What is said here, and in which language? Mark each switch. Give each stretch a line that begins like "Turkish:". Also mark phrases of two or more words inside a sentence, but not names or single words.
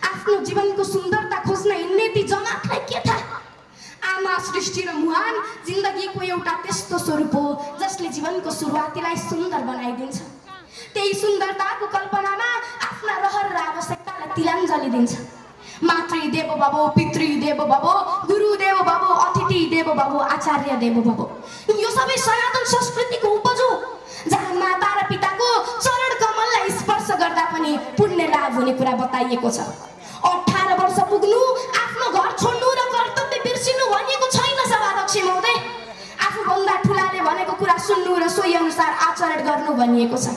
Nepali: आफ्नो जीवनको सुन्दरता खोज्न हिँड्ने ती जमातलाई के थाहा? आमा सृष्टि र मुहान जिन्दगीको एउटा त्यस्तो स्वरूप हो जसले जीवनको सुरुवातीलाई सुन्दर बनाइदिन्छ। त्यही सुन्दरताको कल्पनामा आफ्ना रहर र आवश्यकतालाई तिलाञ्जली दिन्छ।
Sanskrit: मातृ देवो भव, पितृ देवो भव, गुरु देवो भव, अतिथि देवो भव, आचार्य देवो भव।
Nepali: यो सबै सनातन संस्कृतिको उपज हो, जहाँ माता र पिताको चरण कमललाई स्पर्श गर्दा पनि पुण्य लाभ हुने कुरा बताइएको छ। 18 वर्ष पुग्नु, आफ्नो घर छोड्नु र कर्तव्य बिर्सिनु भनिएको छैन सभाध्यक्ष महोदय। आफूभन्दा ठुलाले भनेको कुरा सुन्नु र सोही अनुसार आचरण गर्नु भनिएको छ।